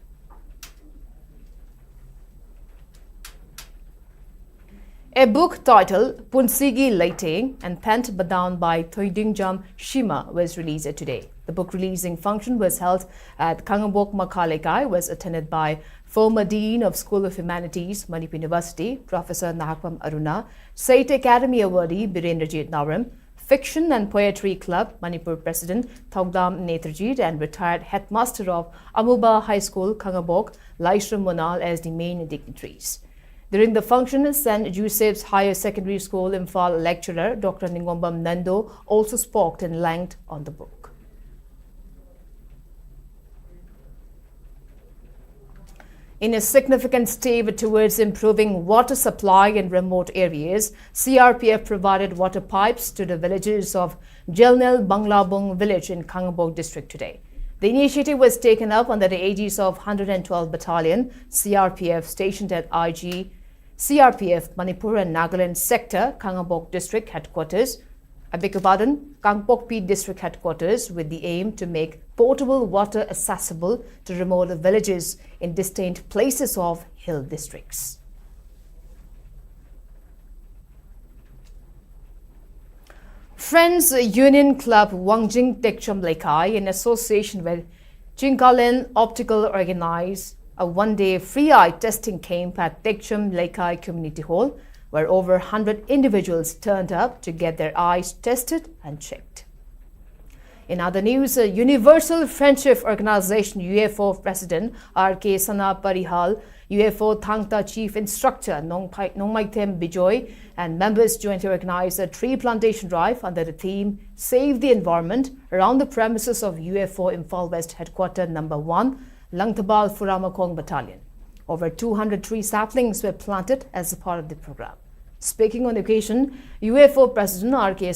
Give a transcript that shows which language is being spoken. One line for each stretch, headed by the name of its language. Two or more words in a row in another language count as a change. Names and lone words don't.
English: A book titled Punsigi Leiting and Pent Badown by Thoidingjam Shima was released today. The book releasing function was held at Kangambok Makhalekai, was attended by former Dean of School of Humanities, Manipur University, Professor Nahakpam Aruna, State Academy awardee Birendrajit Naram, Fiction and Poetry Club, Manipur President Thongdam Netrajit and retired headmaster of Amuba High School, Kangambok, Laishram Monal as the main dignitaries. During the function, St. Joseph's Higher Secondary School Imphal lecturer Dr. Ningombam Nando also spoke in length on the book. In a significant step towards improving water supply in remote areas, CRPF provided water pipes to the villages of Jelnel Banglabung village in Kangambok district today. The initiative was taken up under the aegis of 112 Battalion, CRPF stationed at IG CRPF Manipur and Nagaland sector, Kangambok district headquarters, Kangpokpi district headquarters, with the aim to make potable water accessible to remote villages in distant places of hill districts. Friends Union Club Wangjing Tekcham Lekai in association with Chinkalin Optical organized a one-day free eye testing camp at Tekcham Lekai Community Hall, where over 100 individuals turned up to get their eyes tested and checked. In other news, Universal Friendship Organization UFO President R.K. Sana Parihal, UFO Thangta Chief Instructor Nongmaitem Bijoy and members jointly organized a tree plantation drive under the theme Save the Environment around the premises of UFO Imphal West Headquarters Number 1, Langtabal Furamakong Battalion. Over 200 tree saplings were planted as a part of the program. Speaking on the occasion, UFO President R.K.